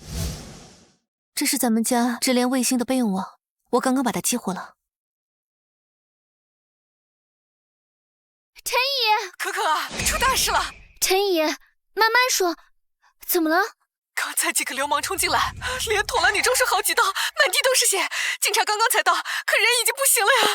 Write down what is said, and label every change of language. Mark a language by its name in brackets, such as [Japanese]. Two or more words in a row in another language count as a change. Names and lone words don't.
[Chinese] 這是咱們家直連衛星的備用網，我剛剛把它激活了。陳姨，可可，出大事了！陳姨，慢慢說， 怎么了？刚才几个流氓冲进来，连捅了你周叔好几刀，满地都是血。警察刚刚才到，可人已经不行了呀。